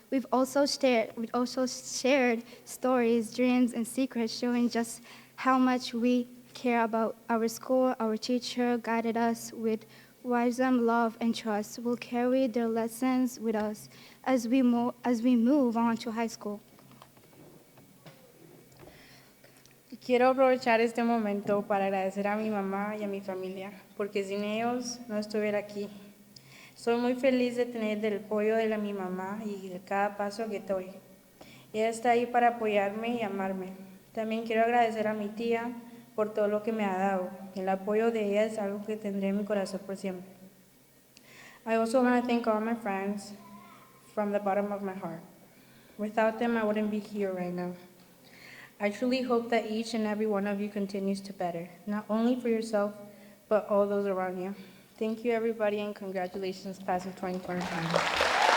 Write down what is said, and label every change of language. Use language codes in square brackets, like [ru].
[en] We've also shared stories, dreams, and secrets, showing just how much we care about our school. Our teacher guided us with wisdom, love, and trust. We'll carry their lessons with us as we move on to high school. [es] Quiero aprovechar este momento para agradecer a mi mamá y a mi familia, porque sin ellos no estuviera aquí. Soy muy feliz de tener el apoyo de mi mamá y de cada paso que doy. Ella está ahí para apoyarme y amarme. También quiero agradecer a mi tía por todo lo que me ha dado. El apoyo de ella es algo que tendré en mi corazón por siempre. [en] I also want to thank all my friends from the bottom of my heart. Without them, I wouldn't be here right now. I truly hope that each and every one of you continues to better, not only for yourself, but all those around you. Thank you, everybody, and congratulations, class of 2025.